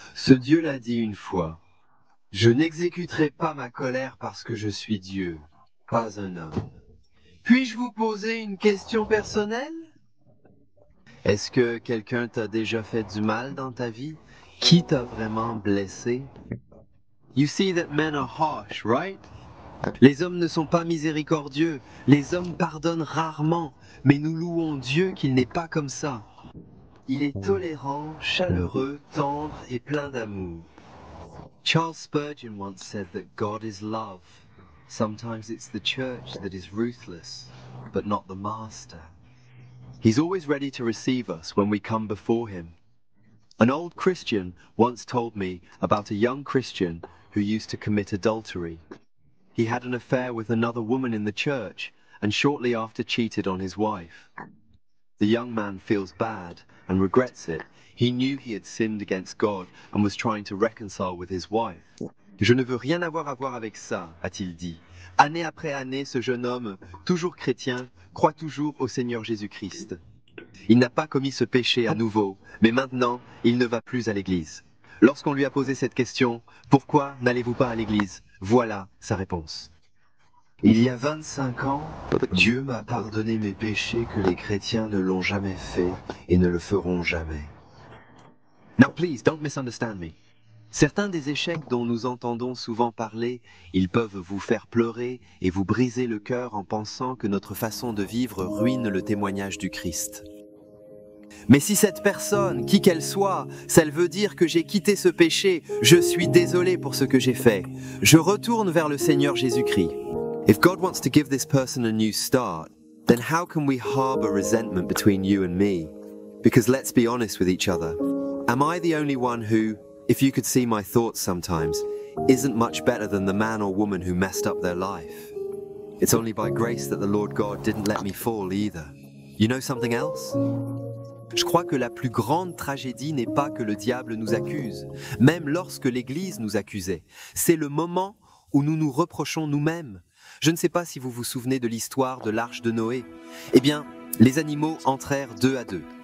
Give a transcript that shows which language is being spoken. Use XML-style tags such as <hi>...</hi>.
<fr>Ce Dieu l'a dit une fois. Je n'exécuterai pas ma colère parce que je suis Dieu, pas un homme. Puis-je vous poser une question personnelle? Est-ce que quelqu'un t'a déjà fait du mal dans ta vie? Qui t'a vraiment blessé?</fr> <en>You see that men are harsh, right?</en> <fr>Les hommes ne sont pas miséricordieux. Les hommes pardonnent rarement. Mais nous louons Dieu qu'il n'est pas comme ça. Il est tolérant, chaleureux, tendre et plein d'amour.</fr> <en>Charles Spurgeon once said that God is love. Sometimes it's the church that is ruthless, but not the master. He's always ready to receive us when we come before him. An old Christian once told me about a young Christian who used to commit adultery. He had an affair with another woman in the church and shortly after cheated on his wife. The young man feels bad and regrets it. He knew he had sinned against God and was trying to reconcile with his wife.</en> <fr>Je ne veux rien avoir à voir avec ça, a-t-il dit. Année après année, ce jeune homme, toujours chrétien, croit toujours au Seigneur Jésus-Christ. Il n'a pas commis ce péché à nouveau, mais maintenant, il ne va plus à l'église. Lorsqu'on lui a posé cette question, « Pourquoi n'allez-vous pas à l'église ?» Voilà sa réponse. Il y a 25 ans, Dieu m'a pardonné mes péchés que les chrétiens ne l'ont jamais fait et ne le feront jamais.</fr> <en>Now please, don't misunderstand me.</en> <fr>Certains des échecs dont nous entendons souvent parler, ils peuvent vous faire pleurer et vous briser le cœur en pensant que notre façon de vivre ruine le témoignage du Christ. Mais si cette personne, qui qu'elle soit, ça veut dire que j'ai quitté ce péché, je suis désolé pour ce que j'ai fait. Je retourne vers le Seigneur Jésus-Christ.</fr> <en>If God wants to give this person a new start, then how can we harbor resentment between you and me? Because let's be honest with each other. Am I the only one who, if you could see my thoughts sometimes, isn't much better than the man or woman who messed up their life? It's only by grace that the Lord God didn't let me fall either. You know something else?</en> <fr>Je crois que la plus grande tragédie n'est pas que le diable nous accuse, même lorsque l'Église nous accusait. C'est le moment où nous nous reprochons nous-mêmes. Je ne sais pas si vous vous souvenez de l'histoire de l'arche de Noé. Eh bien, les animaux entrèrent deux à deux.</fr>